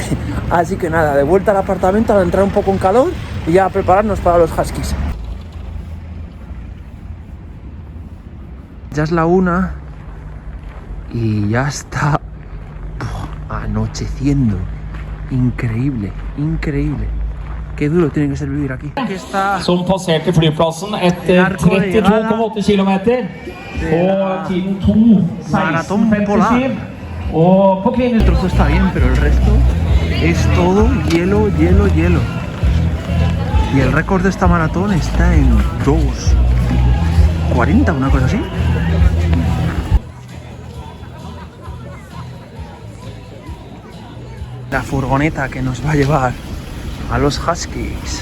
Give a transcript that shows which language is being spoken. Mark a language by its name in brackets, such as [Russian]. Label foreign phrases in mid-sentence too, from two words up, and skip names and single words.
[Spanish] Así que nada, de vuelta al apartamento, a entrar un poco en calor y ya a prepararnos para los huskies. Ya es la 1 y ya está anocheciendo. Increíble, increíble. Qué duro tiene que ser vivir aquí. Aquí está [Norwegian] som passerte flyplassen etter 32,8 km på tiden 2:16,57. Og på kvinner [Spanish] el trozo está bien, pero el resto es todo hielo, hielo, hielo. Y el récord de esta maratón está en 2:40, una cosa así. La furgoneta que nos va a llevar a los Huskies.